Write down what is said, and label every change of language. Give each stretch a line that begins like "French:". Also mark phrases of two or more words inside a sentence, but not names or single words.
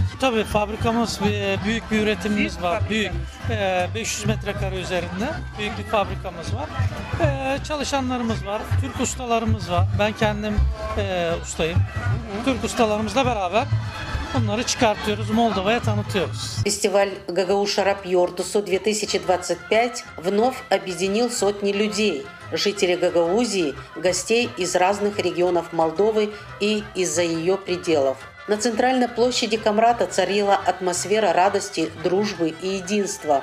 Turkish: Tabii fabrikamız büyük bir üretimimiz var. Büyük 500 metrekare üzerinde büyük bir fabrikamız var. Çalışanlarımız var. Türk ustalarımız var. Ben kendim ustayım. Türk ustalarımızla beraber bunları çıkartıyoruz, Moldova'ya tanıtıyoruz.
Russian: Фестиваль Гагаuz Шарап Йортусу 2025 вновь объединил сотни людей, жителей Гагаузии, гостей из разных регионов Молдовы и из-за ее пределов. На центральной площади Камрата царила атмосфера радости, дружбы и единства.